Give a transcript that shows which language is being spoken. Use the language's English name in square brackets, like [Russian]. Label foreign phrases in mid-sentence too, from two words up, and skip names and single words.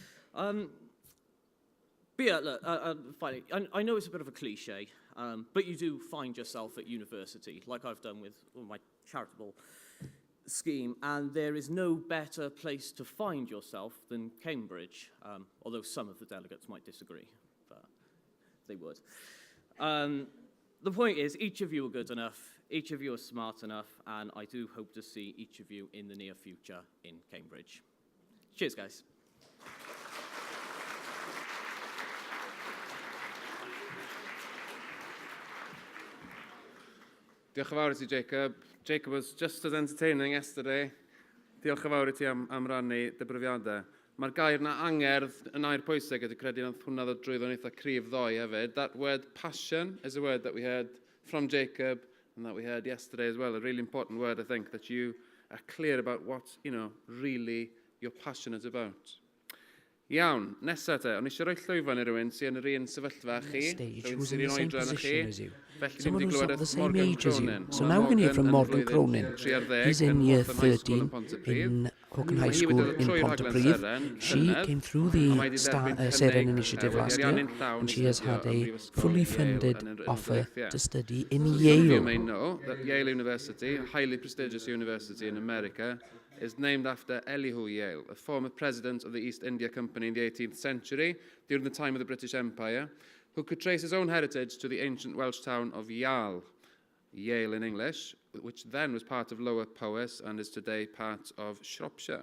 [English] But yeah, look, finally, I know it's a bit of a cliche, but you do find yourself at university, like I've done with my charitable scheme, and there is no better place to find yourself than Cambridge, although some of the delegates might disagree, but they would. The point is, each of you are good enough, each of you are smart enough, and I do hope to see each of you in the near future in Cambridge. Cheers, guys. [Welsh] Diolch yn fawr i ti, Jacob. [English] Jacob was just as entertaining yesterday. [Welsh] Diolch yn fawr i ti am rannu dy brofiadau. Mae'r gair na angerdd yn air pwysig ydy credu nath hwnna ddod drwyddo'n eitha cryf ddoe hefyd. [English] That word passion is a word that we heard from Jacob and that we heard yesterday as well. A really important word, I think, that you are clear about what, really you're passionate about. [Welsh] Iawn, nesa te, o'n eisiau rhoi llwyfan i rywun sy'n yr un sefyllfa chi, rywun sy'n un oedran â chi, felly ni'n mynd i glywed Morgan Cronin. [English] So now we're going to hear from Morgan Cronin. He's in year 13 in Hogan High School in Pontypridd. She came through the Seren initiative last year, and she has had a fully funded offer to study in Yale. You may know that Yale University, a highly prestigious university in America, is named after Elihu Yale, a former president of the East India Company in the 18th century, during the time of the British Empire, who could trace his own heritage to the ancient Welsh town of Yale, Yale in English, which then was part of Lower Powys and is today part of Shropshire.